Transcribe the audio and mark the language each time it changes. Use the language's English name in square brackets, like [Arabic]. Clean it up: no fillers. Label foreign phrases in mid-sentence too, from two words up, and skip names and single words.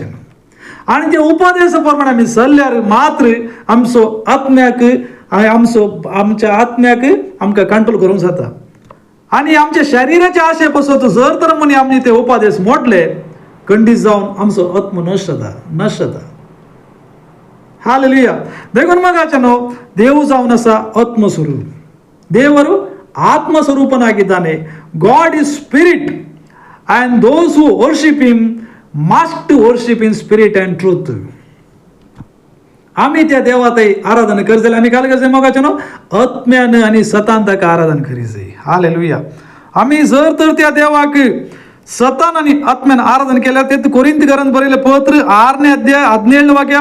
[Konkani] आणि ते उपदेश प्रमाणे आमी चल्ल्यार मात्र आमच्या आत्म्याक आमकां कंट्रोल करूंक जाता. आणि आमच्या शरिराचे आशे पसत जर तर म्हणी आमी ते उपदेश मोडले खंडीत जावन आमचो आत्मो नश्ट जाता. हालेलुया. देखून मग ದೇವು जावन आसा आत्मस्वरूप. [Kannada] ದೇವರು ಆತ್ಮಸ್ವರೂಪನಾಗಿದ್ದಾನೆ. [English] God is spirit and those who worship him must worship in spirit and truth. [Konkani] आम्ही त्या देवातही आराधना करतले. आम्ही काय करते मग आत्म्यानं आणि सतांताक आराधना करीचे. हालेलुया. आम्ही जर तर त्या देवाक सतान आणि आत्म्यानं आराधना केल्यार ते कोरिंथीकरांत बरयलें पत्र 6 अध्याय 17 वाक्य.